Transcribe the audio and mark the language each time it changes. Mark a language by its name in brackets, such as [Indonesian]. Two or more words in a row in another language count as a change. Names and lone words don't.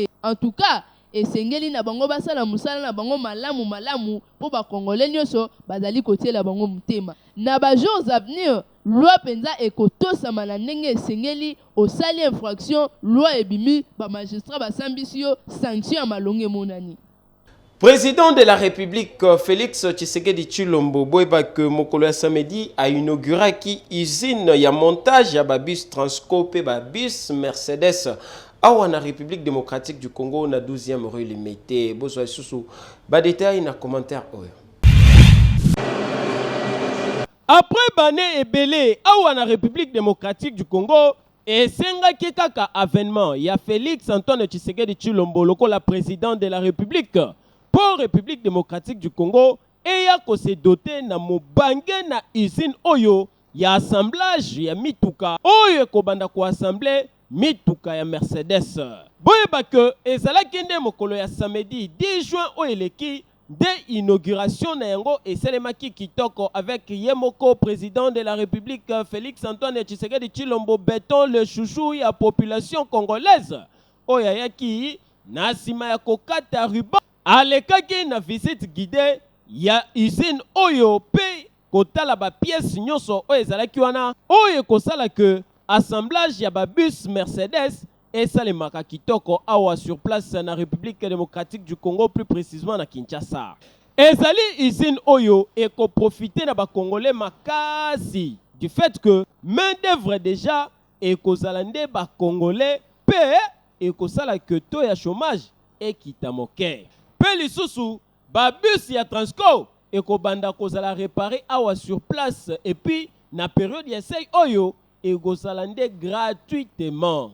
[French] En tout cas [Lingala] esengeli na bango basala musala na bango malamu po ba congolais nyonso bazali kotiela bango mutema. Na ba [French] jours à venir [Lingala] loi penza ekotosama na ndenge esengeli osali infraction loi ebimi ba magistrat basambisi yo sanction ya malonge monani. [French] Président de la République [Lingala] Félix Tshisekedi Tshilombo boyeba que mokolo ya samedi [French] a inauguré [Lingala] ki usine ya montage ya bus Transco pe bus Mercedes awa na République démocratique du Congo na 12e rue Limité. Bozo susu ba détail na commentaire oyo. Après bané ebele awa na République démocratique du Congo et senga kaka avènement ya Félix Antoine Tshisekedi Tshilombo lokola [French] président de la République pour [Lingala] République démocratique du Congo et ya ko [French] se doter [Lingala] na mobange na usine oyo ya assemblage ya mituka oyo ko banda ko assembler mituka ya Mercedes. Boyeba que ezalaki nde mokolo ya samedi 10 juin oyo eleki [French] de inauguration [Lingala] na yango esalemaki kitoko avec Yemoko [French] président de la République [Lingala] Félix Antoine Tshisekedi Tshilombo [French] béton le chouchou [Lingala] ya [French] population congolaise [Lingala] oyo ayaki na sima ya kokata ruban alekaki na [French] visite guidée [Lingala] ya usine oyo pe kotala ba pièces nyonso oyo ezalaki wana oyo kosala que assemblage ya ba bus Mercedes esalemaka kitoko awa [French] sur place [Lingala] na République démocratique du Congo, [French] plus précisément [Lingala] na Kinshasa. Ezali usine oyo eko profiter na ba congolais makasi [French] du fait que main d'œuvre déjà [Lingala] eko zalande ba congolais pe eko sala que to ya chômage ekita moke. Pe lisusu ba bus ya Transco eko banda kozala réparer awa [French] sur place et puis [Lingala] na période ya essai oyo egozalande gratuitement.